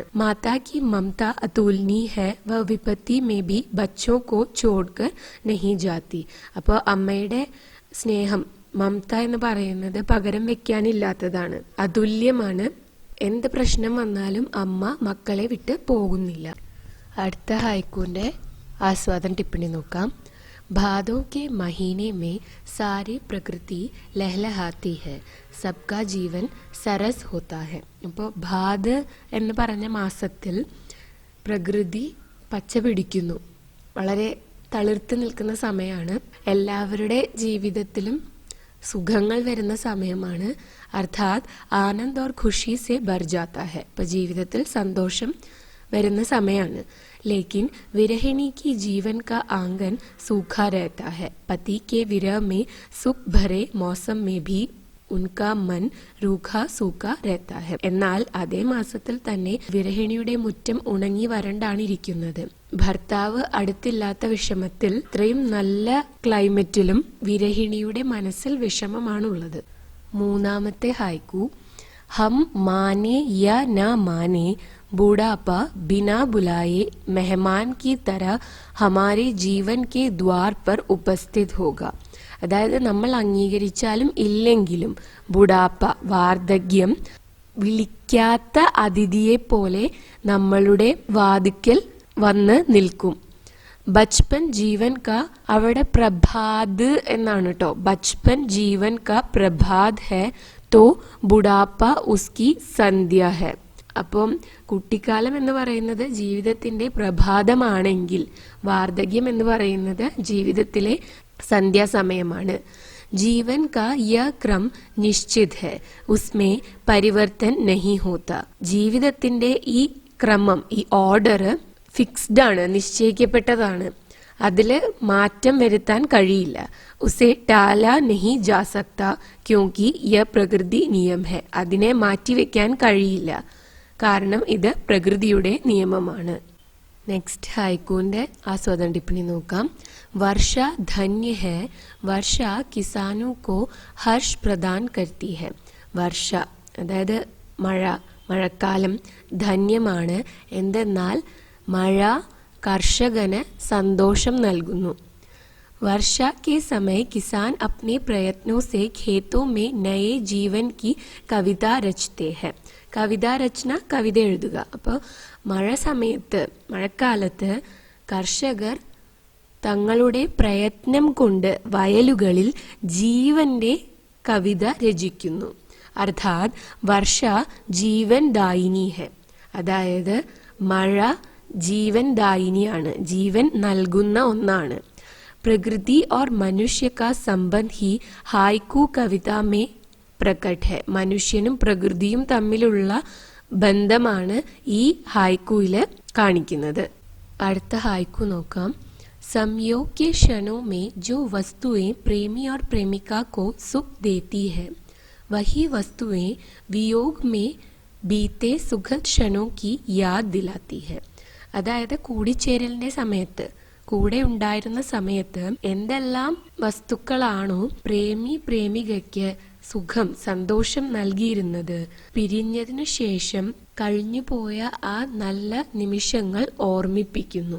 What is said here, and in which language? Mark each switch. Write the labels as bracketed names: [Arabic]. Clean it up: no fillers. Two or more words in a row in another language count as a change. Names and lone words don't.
[Hindi] माता की ममता अतुलनीय है व विपत्ति में भी बच्चों को छोड़कर नहीं जाती. [Malayalam] അപ്പോൾ അമ്മയുടെ സ്നേഹം, മമത എന്ന് പറയുന്നത് പകരം വെക്കാനില്ലാത്തതാണ്, അതുല്യമാണ്. എന്ത് പ്രശ്നം വന്നാലും അമ്മ മക്കളെ വിട്ട് പോകുന്നില്ല. അടുത്ത ഹൈക്കുവിന്റെ ആസ്വാദന ടിപ്പണി നോക്കാം. [Hindi] भादों के महीने में सारी प्रकृति लहलहाती है सबका जीवन सरस होता है. [Malayalam] അപ്പോൾ ഭാദ് എന്ന് പറഞ്ഞ മാസത്തിൽ പ്രകൃതി പച്ച പിടിക്കുന്നു, വളരെ തളിർത്ത് നിൽക്കുന്ന സമയമാണ്. എല്ലാവരുടെ ജീവിതത്തിലും സുഖങ്ങൾ വരുന്ന സമയമാണ്. [Hindi] अर्थात आनंद और खुशी से भर जाता है. [Malayalam] അപ്പോൾ ജീവിതത്തിൽ സന്തോഷം വരുന്ന സമയമാണ്. [Hindi] लेकिन विरहिणी की जीवन का आंगन सूखा रहता है. पति के विरह में सुख भरे मौसम में भी उनका मन रूखा सूखा रहता है. [Malayalam] എന്നാൽ അതേ മാസത്തിൽ തന്നെ വിരഹിണിയുടെ മുറ്റം ഉണങ്ങി വരണ്ടാണ് ഇരിക്കുന്നത്. ഭർത്താവ് അടുത്തില്ലാത്ത വിഷമത്തിൽ ഇത്രയും നല്ല ക്ലൈമറ്റിലും വിരഹിണിയുടെ മനസ്സിൽ വിഷമമാണുള്ളത്. മൂന്നാമത്തെ ഹൈക്കു. [Hindi] हम माने या न माने बूढ़ापा बिना बुलाए मेहमान की तरह हमारे जीवन के द्वार पर उपस्थित होगा. [Malayalam] അതായത് നമ്മൾ അംഗീകരിച്ചാലും ഇല്ലെങ്കിലും ബുഡാപ്പ വാർദ്ധക്യം വിളിക്കാത്ത അതിഥിയെ പോലെ നമ്മളുടെ വാതിക്കൽ വന്ന് നിൽക്കും. [Hindi] बचपन जीवन का [Malayalam] അവിടെ പ്രഭാത് എന്നാണ് കേട്ടോ. [Hindi] बचपन जीवन का प्रभात है तो बुढ़ापा उसकी संध्या है. [Malayalam] അപ്പം കുട്ടിക്കാലം എന്ന് പറയുന്നത് ജീവിതത്തിന്റെ പ്രഭാതമാണെങ്കിൽ വാർദ്ധക്യം എന്ന് പറയുന്നത് ജീവിതത്തിലെ സന്ധ്യാസമയമാണ്. [Hindi] जीवन का यह क्रम निश्चित है, उसमें परिवर्तन नहीं होता. [Malayalam] ജീവിതത്തിന്റെ ഈ ക്രമം, ഈ ഓർഡർ ഫിക്സ്ഡ് ആണ്, നിശ്ചയിക്കപ്പെട്ടതാണ്. അതില് മാറ്റം വരുത്താൻ കഴിയില്ല. [Hindi] उसे टाला नहीं जा सकता क्योंकि यह प्रकृति नियम है. [Malayalam] അതിനെ മാറ്റിവെക്കാൻ കഴിയില്ല, കാരണം ഇത് പ്രകൃതിയുടെ നിയമമാണ്. നെക്സ്റ്റ് ഹൈക്കൂന്റെ ആസ്വാദന ടിപ്പണി നോക്കാം. [Hindi] वर्षा धन्य है, वर्षा किसानों को हर्ष प्रदान करती है. [Malayalam] വർഷ അതായത് മഴ, മഴക്കാലം ധന്യമാണ്. എന്തെന്നാൽ മഴ കർഷകന് സന്തോഷം നൽകുന്നു. [Hindi] वर्षा के समय किसान अपने प्रयत्नों से खेतों में नए जीवन की कविता रचते हैं. [Malayalam] കവിത രചന, കവിത എഴുതുക. അപ്പോൾ മഴ സമയത്ത്, മഴക്കാലത്ത് കർഷകർ തങ്ങളുടെ പ്രയത്നം കൊണ്ട് വയലുകളിൽ ജീവന്റെ കവിത രചിക്കുന്നു. [Hindi] अर्थात वर्षा जीवनदायिनी है. [Malayalam] അതായത് മഴ ജീവൻ ദായിനിയാണ്, ജീവൻ നൽകുന്ന ഒന്നാണ്. [Hindi] प्रकृति और मनुष्य का संबंध ही हाइकू कविता में प्रकट है. [Malayalam] മനുഷ്യനും പ്രകൃതിയും തമ്മിലുള്ള ബന്ധമാണ് ഈ ഹായ്ക്കൂയില് കാണിക്കുന്നത്. അടുത്ത ഹായ്ക്കു നോക്കാം. [Hindi] संयोग के क्षणों में जो वस्तुएं प्रेमी और प्रेमिका को सुख देती है, वही वस्तुएं वियोग में बीते सुखद क्षणों की याद दिलाती है. [Malayalam] അതായത് കൂടിച്ചേരലിന്റെ സമയത്ത്, കൂടെ ഉണ്ടായിരുന്ന സമയത്ത് എന്തെല്ലാം വസ്തുക്കളാണോ പ്രേമി പ്രേമികയ്ക്ക് സുഖം, സന്തോഷം നൽകിയിരുന്നത്, പിരിഞ്ഞതിനു ശേഷം കഴിഞ്ഞുപോയ ആ നല്ല നിമിഷങ്ങൾ ഓർമ്മിപ്പിക്കുന്നു.